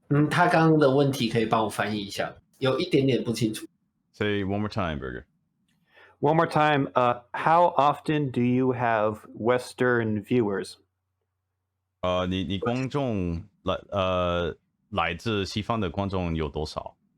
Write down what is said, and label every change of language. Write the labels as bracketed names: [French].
[Chinese] 他刚刚的问题可以帮我翻译一下，有一点点不清楚。 [English] Say one more time, Burger. One more time. How often do you have Western viewers? [Chinese] 你观众来自西方的观众有多少？